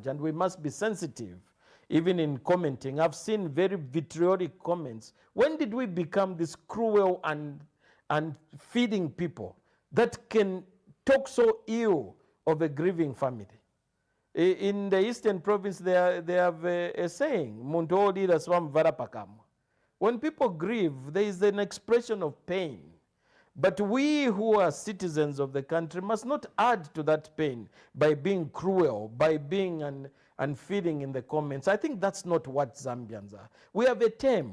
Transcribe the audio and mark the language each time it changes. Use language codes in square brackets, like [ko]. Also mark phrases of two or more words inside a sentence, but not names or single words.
[en] And we must be sensitive, even in commenting. I've seen very vitriolic comments. When did we become this cruel and feeding people that can talk so ill of a grieving family? In the Eastern Province, they have a saying, [ny] "Muntu olira swamvara pakamwa." [en] When people grieve, there is an expression of pain. But we who are citizens of the country must not add to that pain by being cruel, by being unfeeling in the comments. I think that's not what Zambians are. We have a term.